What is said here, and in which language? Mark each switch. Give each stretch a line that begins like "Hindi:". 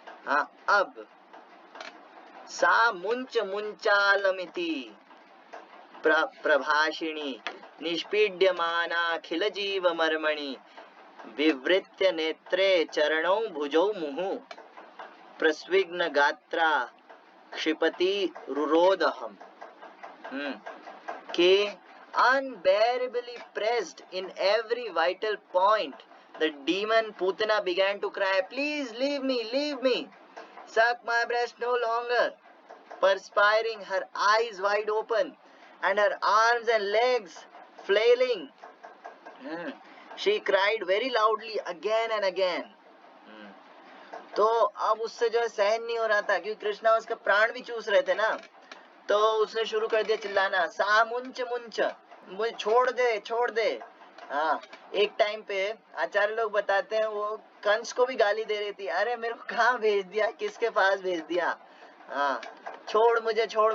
Sanskrit: हाँ, अब सा मुंच मुंचालमिति प्रभाषिणी निष्पीड्यमानाखिल जीव मर्मणि विवृत्य नेत्रे चरणौ भुजौ मुहुः प्रस्विग्न गात्रा क्षिपति रुरोदहम।
English: के unbearably pressed in every vital point, the demon Putana began to cry, please leave me, suck my breast no longer. Perspiring, her eyes wide open and her arms and legs flailing, she cried very loudly again and again.
Hindi: तो अब उससे जो है सहन नहीं हो रहा था, क्योंकि कृष्णा उसका प्राण भी चूस रहे थे ना, तो उसने शुरू कर दिया चिल्लाना,
Sanskrit: सा मुंच मुंच,
Hindi: मुझे छोड़ दे। हाँ, एक टाइम पे आचार्य लोग बताते हैं वो कंस को भी गाली दे रही थी, अरे मेरे को कहाँ भेज दिया, किसके पास भेज दिया, हाँ छोड़ मुझे।